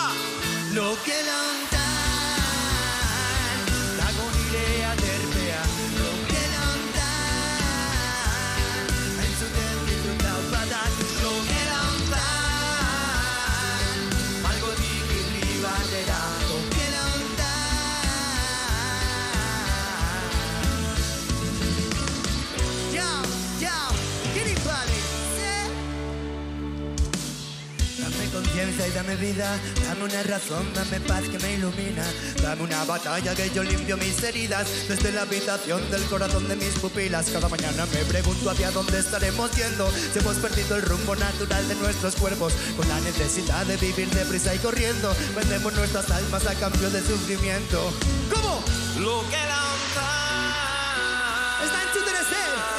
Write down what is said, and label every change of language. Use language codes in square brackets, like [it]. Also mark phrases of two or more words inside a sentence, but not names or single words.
[eu] Logela hontan, dago nire aterpea, logela hontan. Entzuten ditut taupadak logela hontan. Malgotik irri batera logela hontan. [es] Yao, Green Valley, Dame conciencia y dame vida, dame una razón, dame paz que me ilumina. Dame una batalla que yo limpio mis heridas desde la habitación del corazón de mis pupilas. Cada mañana me pregunto hacia dónde estaremos yendo, si hemos perdido el rumbo natural de nuestros cuerpos, con la necesidad de vivir deprisa y corriendo. Vendemos nuestras almas a cambio de sufrimiento. ¿Cómo? [eu] Logela hontan. [es] Está en chute de ser.